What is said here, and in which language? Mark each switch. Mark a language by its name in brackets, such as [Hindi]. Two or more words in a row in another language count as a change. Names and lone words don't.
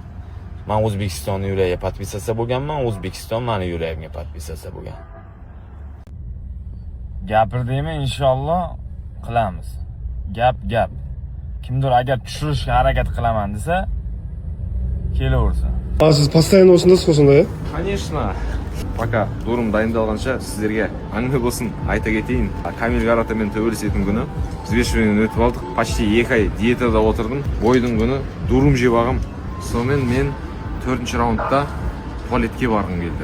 [Uzbek] Men O'zbekistonning yuragiga podpisatsiya bo'lganman, O'zbekiston meni yuragimga podpisatsiya bo'lgan. Gapirdingmi, inshaalloh qilamiz. Gap. Kimdir agar tushirishga harakat qilaman desa, kelaversin. [Kazakh] Siz постоянно осындасыз осындай, Конечно. Пока дурум дайындалғанша сіздерге әңгіме болсын айта кетейін. Камил Гаратамен төбелесетін күні взвешиваниеден өтіп алдық. Почти 2 ай диетада отырдым. Бойдың күні дурум жеп алғам. Сонымен мен 4-ші раундта туалетке барғым келді.